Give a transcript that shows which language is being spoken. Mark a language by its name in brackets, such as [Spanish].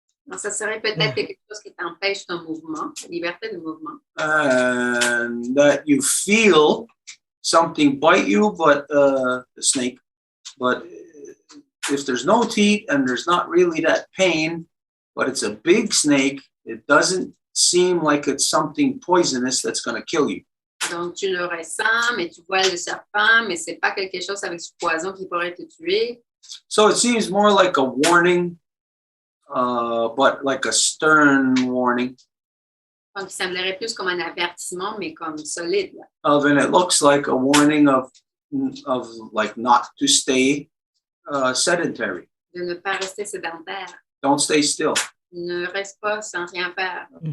[French] Donc, ça serait peut-être quelque chose qui t'empêche ton mouvement, liberté de mouvement. [English] And that you feel something bite you, but the snake. But if there's no teeth and there's not really that pain, but it's a big snake, it doesn't seem like it's something poisonous that's going to kill you. [French] Donc, tu le ressens, mais tu vois le serpent, mais c'est pas quelque chose avec du poison qui pourrait te tuer. [English] So it seems more like a warning, but like a stern warning. [French] Donc, il semblerait plus comme un avertissement, mais comme solide. Là. [English] And it looks like a warning of like not to stay sedentary. [French] De ne pas rester sédentaire. [English] Don't stay still. [French] Ne reste pas sans rien faire.